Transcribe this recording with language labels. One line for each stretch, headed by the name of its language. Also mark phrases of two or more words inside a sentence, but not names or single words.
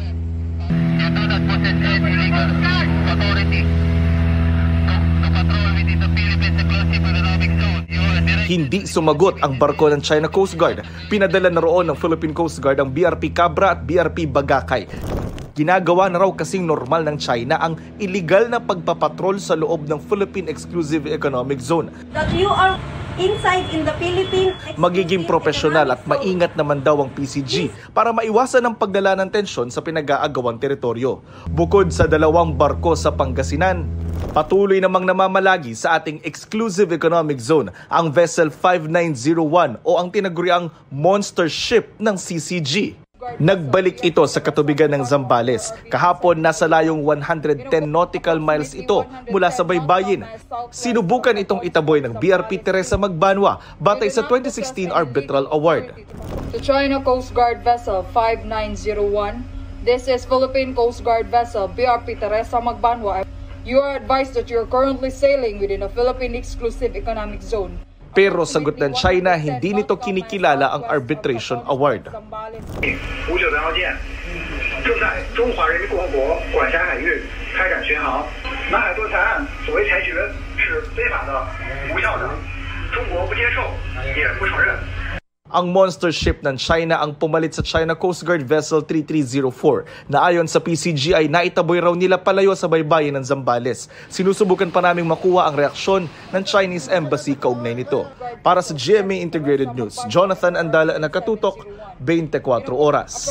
Filipino: Hindi sumagot ang barko ng China Coast Guard. Pinadala na roon ng Philippine Coast Guard ang BRP Cabra at BRP Bagakay. Ginagawa na raw kasing normal ng China ang illegal na pagpapatrol sa loob ng Philippine Exclusive Economic Zone.
English: That you are inside in the Philippine
Filipino: Magiging profesional at maingat naman daw ang PCG para maiwasan ang pagdala ng tensyon sa pinag-aagawang teritoryo. Bukod sa 2 barko sa Pangasinan, patuloy namang namamalagi sa ating Exclusive Economic Zone ang Vessel 5901 o ang tinaguriang
English: monster ship
Filipino: ng CCG. Nagbalik ito sa katubigan ng Zambales. Kahapon nasa layong 110
English: nautical miles
Filipino: ito mula sa baybayin. Sinubukan itong itaboy ng BRP Teresa Magbanwa batay sa 2016 Arbitral Award.
English: The China Coast Guard Vessel 5901. This is Philippine Coast Guard Vessel BRP Teresa Magbanwa. You are advised that you are currently sailing within a Philippine Exclusive Economic Zone.
Filipino: Pero sagot ng China, hindi nito kinikilala ang
English: arbitration award.
Chinese: 中华人民共和国管辖海域开展巡航。南海夺台案所谓裁决是非法的、无效的，中国不接受，也不承认。
Filipino: Ang monster ship ng China ang pumalit sa China Coast Guard Vessel 3304 na ayon sa PCG ay naitaboy raw nila palayo sa baybayin ng Zambales. Sinusubukan pa naming makuha ang reaksyon ng Chinese Embassy kaugnay nito. Para sa GMA Integrated News, Jonathan Andala, Nakatutok, 24 Oras.